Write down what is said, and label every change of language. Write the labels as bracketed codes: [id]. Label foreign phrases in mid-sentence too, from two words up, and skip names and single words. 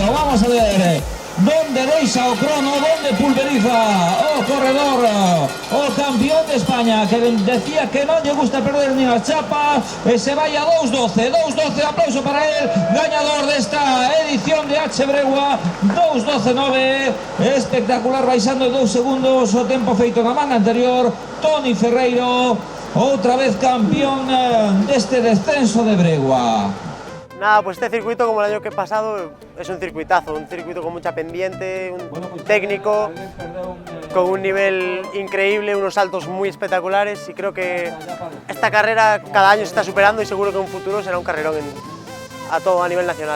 [gl] Vamos a ver donde deixa o crono, donde pulveriza o corredor, o campeón de España, que decía que non lle gusta perder nin as chapas, e se vai a 2.12, aplauso para él, gañador desta edición de H Bregua, 2.12.9, espectacular, baixando 2 segundos o tempo feito na manga anterior. Toni Ferreiro Outra vez campeón deste descenso de Bregua. [es] Nada, pues este circuito, como el año que pasado, es un circuitazo, un circuito con mucha pendiente, un técnico, con un nivel increíble, unos saltos muy espectaculares, y creo que esta carrera cada año se está superando y seguro que en un futuro será un carrerón a nivel nacional.